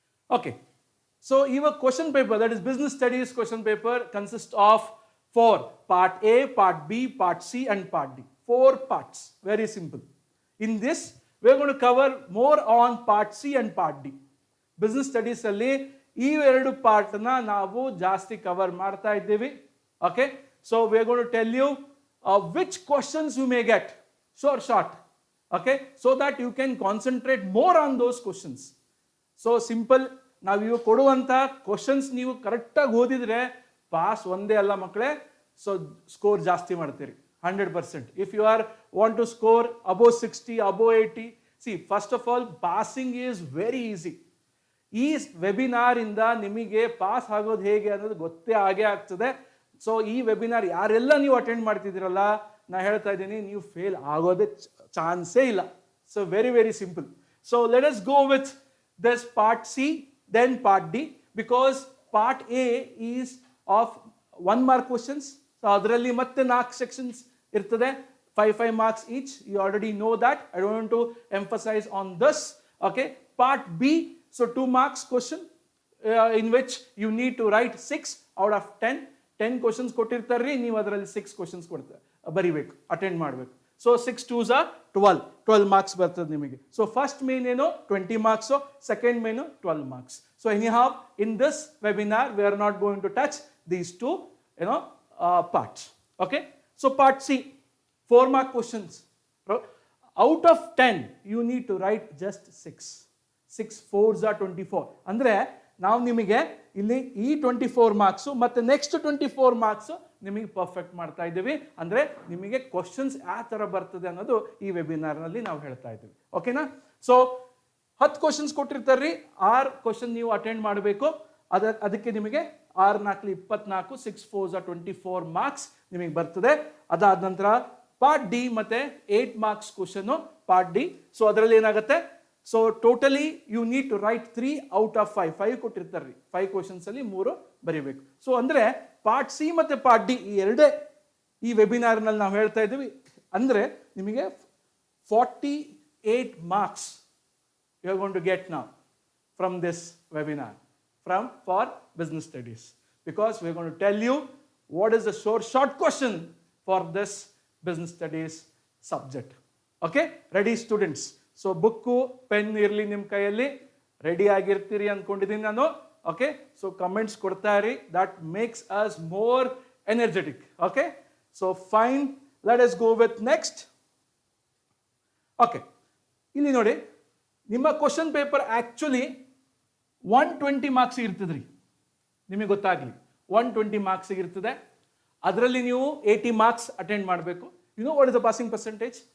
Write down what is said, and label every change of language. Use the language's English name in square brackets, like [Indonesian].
[English] Okay, so your question paper, that is business studies question paper, consists of 4 part A, part B, part C and part D. 4 parts, very simple. In this we are going to cover more on part C and part D. [Kannada] Business studies ಅಲ್ಲಿ ಈ 2 part ನ ನಾವು ಜಾಸ್ತಿ cover ಮಾಡ್ತಾ ಇದ್ದೀವಿ. [English] Okay, so we are going to tell you which questions you may get short, okay, so that you can concentrate more on those questions. [Kannada] So simple, ನಾವು ಇವು ಕೊಡುವಂತ ಕ್ವಶನ್ಸ್ ನೀವು ಕರೆಕ್ಟ್ ಆಗಿ ಓದಿದ್ರೆ ಪಾಸ್ ಒಂದೇ ಅಲ್ಲ ಮಕ್ಕಳೇ, ಸೊ ಸ್ಕೋರ್ ಜಾಸ್ತಿ ಮಾಡ್ತೀರಿ 100%. [English] If you want to score above 60, above 80, see, first of all, passing is very easy. [Kannada] ಈ ವೆಬಿನಾರ್ ಇಂದ ನಿಮಗೆ ಪಾಸ್ ಆಗೋದು ಹೇಗೆ ಅನ್ನೋದು ಗೊತ್ತೇ ಆಗೇ ಆಗ್ತದೆ. ಸೊ ಈ ವೆಬಿನಾರ್ ಯಾರೆಲ್ಲ ನೀವು ಅಟೆಂಡ್ ಮಾಡ್ತಿದ್ದೀರಲ್ಲ, ನಾ ಹೇಳ್ತಾ ಇದ್ದೀನಿ, ನೀವು ಫೇಲ್ ಆಗೋದೇ ಚಾನ್ಸೇ ಇಲ್ಲ. So very very simple. [English] So let us go with this part C, then part D, because part A is of 1 mark questions. [Kannada] So ಅದರಲ್ಲಿ ಮತ್ತೆ 4 ಸೆಕ್ಷನ್ಸ್ ಇರ್ತದೆ, 5 marks each. [English] You already know that. I don't want to emphasize on this. Okay, part B, so 2 marks question in which you need to write 6 out of 10 questions [Kannada] ಕೊಟ್ಟಿರ್ತಾರ್ರಿ, ನೀವು ಅದರಲ್ಲಿ 6 questions ಬರಿಬೇಕು, attend ಮಾಡಬೇಕು. So 6 2s are 12 marks ಬರ್ತದೆ ನಿಮಗೆ. So first main ಏನು 20 marks, second main 12 marks. [English] So anyhow, in this webinar we are not going to touch these 2 parts. Okay, so part C, 4 mark questions. Out of 10 you need to write just 6 4s are 24. [Kannada] ಅಂದ್ರೆ ನಾವು ನಿಮಗೆ ಇಲ್ಲಿ ಈ 24 marks ಮತ್ತೆ next 24 marks ನಿಮಗೆ perfect ಮಾಡ್ತಾ ಇದ್ದೀವಿ. ಅಂದ್ರೆ ನಿಮಗೆ ಕ್ವಶನ್ಸ್ ಯಾವ ತರ ಬರ್ತದೆ ಅನ್ನೋದು ಈ ವೆಬಿನಾರ್ ನಲ್ಲಿ ನಾವು ಹೇಳ್ತಾ ಇದ್ದೀವಿ. ಓಕೆನಾ? ಸೊ 10 ಕ್ವಶನ್ಸ್ ಕೊಟ್ಟಿರ್ತಾರ್ರಿ, 6 ಕ್ವಶನ್ ನೀವು ಅಟೆಂಡ್ ಮಾಡಬೇಕು. ಅದಕ್ಕೆ ನಿಮಗೆ 6 4 24, 6 4s are 24 marks ನಿಮಗೆ ಬರ್ತದೆ. ಅದಾದ ನಂತರ ಪಾರ್ಟ್ ಡಿ ಮತ್ತೆ 8 marks question part D. So ಅದರಲ್ಲಿ ಏನಾಗುತ್ತೆ, [English] so totally you need to write 3 out of 5 [Kannada] ಕೊಟ್ಟಿರ್ತಾರ್ರಿ, 5 questions ಅಲ್ಲಿ 3 ಬರೀಬೇಕು. ಸೊ ಅಂದ್ರೆ ಪಾರ್ಟ್ ಸಿ ಮತ್ತೆ ಪಾರ್ಟ್ ಡಿ ಈ ಎರಡೇ ಈ ವೆಬಿನಾರ್ ನಲ್ಲಿ ನಾವು ಹೇಳ್ತಾ ಇದ್ದೀವಿ. ಅಂದ್ರೆ ನಿಮಗೆ [English] 48 marks you are going to get now from this webinar for business studies, because we are going to tell you what is the short question for this business studies subject. Okay, ready students? [Kannada] So book pen ಇರಲಿ ನಿಮ್ಮ ಕೈಯಲ್ಲಿ, ready ಆಗಿರ್ತೀರಿ ಅಂದ್ಕೊಂಡಿದ್ದೀನಿ ನಾನು. Okay, so comments ಕೊಡ್ತಾ ಇರಿ, [English] That makes us more energetic. Okay, so fine, let us go with next. [Kannada] Okay, ಇಲ್ಲಿ ನೋಡಿ, ನಿಮ್ಮ ಕ್ವಶನ್ ಪೇಪರ್ ಆಕ್ಚುಲಿ 120 marks ಇರ್ತದ್ರಿ, ನಿಮಗೆ ಗೊತ್ತಾಗ್ಲಿ 120 marks ಇರ್ತದೆ. ಅದರಲ್ಲಿ ನೀವು 80 marks ಅಟೆಂಡ್ ಮಾಡಬೇಕು. [English] you know what is the passing percentage